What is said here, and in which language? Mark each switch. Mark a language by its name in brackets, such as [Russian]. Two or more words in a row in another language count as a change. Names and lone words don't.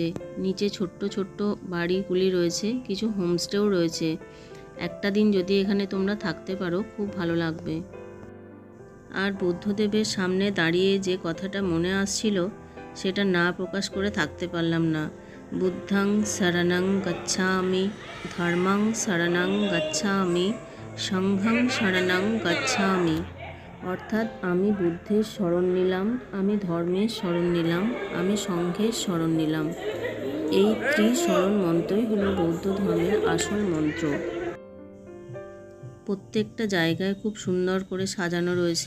[Bangla] নিচে ছোট্ট ছোট্ট বাড়িগুলি রয়েছে, কিছু হোমস্টেও রয়েছে। একটা দিন যদি এখানে তোমরা থাকতে পারো খুব ভালো লাগবে। আর বুদ্ধদেবের সামনে দাঁড়িয়ে যে কথাটা মনে আসছিল সেটা না প্রকাশ করে থাকতে পারলাম না। [Sanskrit] বুদ্ধং শরণং গচ্ছামি, ধর্মং শরণং গচ্ছামি, সংঘং শরণং গচ্ছামি। [Bangla] অর্থাৎ আমি বুদ্ধের শরণ নিলাম, আমি ধর্মের শরণ নিলাম, আমি সংঘের শরণ নিলাম। এই ত্রিশরণ মন্ত্রই হলো বৌদ্ধ ধর্মের আসল মন্ত্র। প্রত্যেকটা জায়গায় খুব সুন্দর করে সাজানো রয়েছে।